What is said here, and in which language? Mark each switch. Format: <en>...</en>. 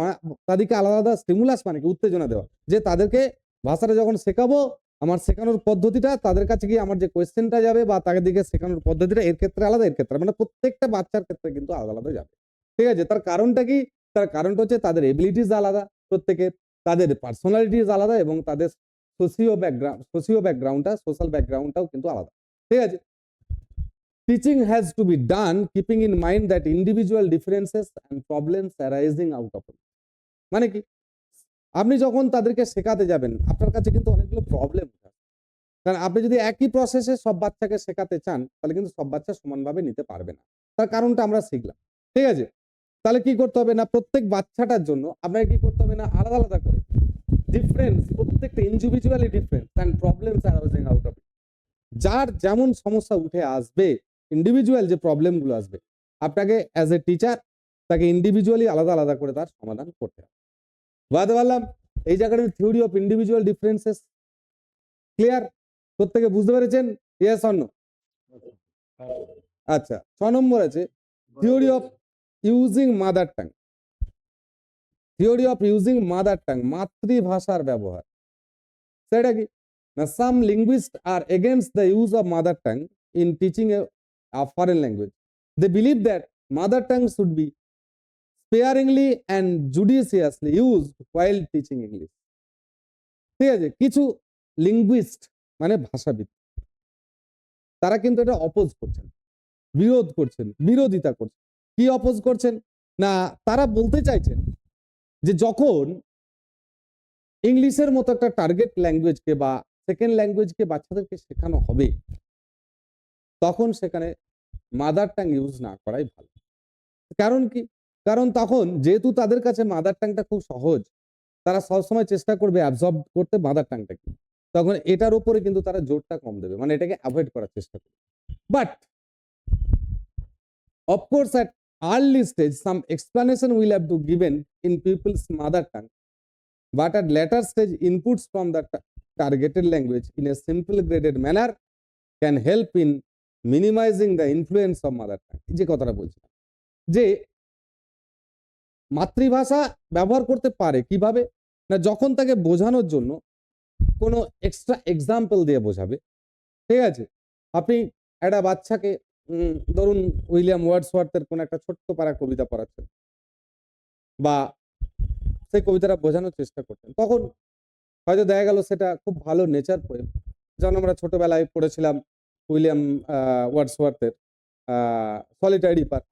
<bn>মানে তাদেরকে আলাদা আলাদা স্টিমুলাস মানে কি উত্তেজনা দেওয়া, যে তাদেরকে ভাষাটা যখন শেখাবো, আমার শেখানোর পদ্ধতিটা তাদের কাছে গিয়ে আমার যে কোয়েশ্চেনটা যাবে বা তাদেরকে শেখানোর পদ্ধতিটা এর ক্ষেত্রে আলাদা, এর ক্ষেত্রে মানে প্রত্যেকটা বাচ্চার ক্ষেত্রে কিন্তু আলাদা আলাদা যাবে। ঠিক আছে? তার কারণটা কি? তার কারণটা হচ্ছে তাদের এবিলিটিস আলাদা প্রত্যেকের, তাদের পার্সোনালিটিস আলাদা, এবং তাদের সোশাল ব্যাকগ্রাউন্ডটাও কিন্তু আলাদা। ঠিক আছে?</bn> <en>Teaching has to be done keeping in mind that individual differences and problems arising out of it.</en> <bn>মানে কি, আপনি যখন তাদেরকে শেখাতে যাবেন আপনার কাছে কিন্তু অনেকগুলো প্রবলেম থাকে, কারণ আপনি যদি একই প্রসেসে সব বাচ্চাকে শেখাতে চান তাহলে কিন্তু সব বাচ্চা সমানভাবে নিতে পারবে না। তার কারণটা আমরা শিখলাম। ঠিক আছে? তাহলে কি করতে হবে না, প্রত্যেক বাচ্চাটার জন্য আপনাকে কি করতে হবে না, আলাদা আলাদা করে ডিফারেন্স, প্রত্যেকটা individually different and problems</bn> <en>Arising out of it.</en> <bn>যার যেমন সমস্যা উঠে আসবে, ইন্ডিভিজুয়াল যে প্রবলেমগুলো আসবে, আপনাকে অ্যাজ এ টিচার তাকে ইন্ডিভিজুয়ালি আলাদা আলাদা করে তার সমাধান করতে হবে। বুঝতে পারলাম? এই জায়গাটা theory of individual differences. Clear? প্রত্যেকে বুঝতে পেরেছেন?</bn> <en>Yes or no?</en> <bn>আচ্ছা, 6 নম্বর আছে theory of using mother tongue. Theory of using mother tongue, মাতৃভাষার ব্যবহার। সেটা কি না,</bn> <en>Some linguist are against the use of mother tongue in teaching a foreign language. They believe that mother tongue should be sparingly and judiciously used while teaching English.</en> <bn>ঠিক আছে? কিছু linguist মানে ভাষাবিদ তারা কিন্তু এটা অপোজ করছেন। বিরোধ করছেন, বিরোধিতা করছেন। কি অপোজ করছেন? না, তারা বলতে চাইছেন যে যখন ইংলিশের মতো একটা টার্গেট ল্যাঙ্গুয়েজকে বা সেকেন্ড ল্যাঙ্গুয়েজকে বাচ্চাদেরকে শেখানো হবে, তখন সেখানে মাদার টাং ইউজ না করাই ভালো। কারণ কি? কারণ তখন যেহেতু তাদের কাছে মাদার টাংটা খুব সহজ, তারা সবসময় চেষ্টা করবে অ্যাবজর্ব করতে মাদার টাংটাকে। তখন এটার উপরে কিন্তু তারা জোরটা কম দেবে, মানে এটাকে অ্যাভয়েড করার চেষ্টা করবে।</bn> <en>But of course, at early stage, some explanation will have to given in people's mother tongue, but at later stage, inputs from the targeted language in a simple graded manner can help in minimizing the influence of mother tongue.</en> <bn>যে কথাটা বলছি, যে মাতৃভাষা ব্যবহার করতে পারে কিভাবে? না, যখন তাকে বোঝানোর জন্য কোনো এক্সট্রা এক্সাম্পল দিয়ে বোঝাবে। ঠিক আছে? আপনি একটা বাচ্চাকে ধরুন উইলিয়াম ওয়ার্ডসওয়ার্থের কোন একটা ছোট্ট পারা কবিতা পড়াচ্ছেন বা সেই কবিতাটা বোঝানোর চেষ্টা করতেন, তখন হয়তো দেখা গেল সেটা খুব ভালো নেচার পোয়েম, যেমন আমরা ছোটবেলায় পড়েছিলাম উইলিয়াম ওয়ার্ডসওয়ার্থের সলিটারি পার।</bn>